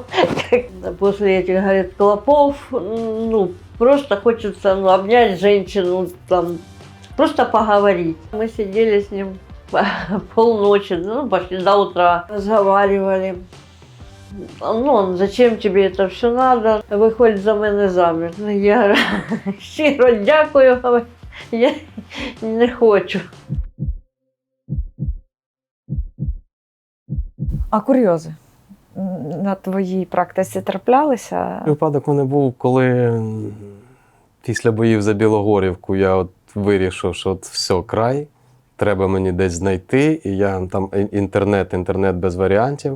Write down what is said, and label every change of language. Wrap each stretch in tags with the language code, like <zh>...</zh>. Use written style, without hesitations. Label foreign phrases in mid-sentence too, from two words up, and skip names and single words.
<ru>После этих, говорит, клопов, просто хочется, обнять женщину, там, просто поговорить. Мы сидели с ним полночи, почти до утра, разговаривали. Он, зачем тебе это все надо?</ru> <uk>Виходь за мене заміж. Я говорю, щиро дякую, я не хочу. А курйози на твоїй практиці траплялися? Випадок у мене був, коли після боїв за Білогорівку я вирішив, що все, край, треба мені десь знайти, і я там інтернет без варіантів.</uk>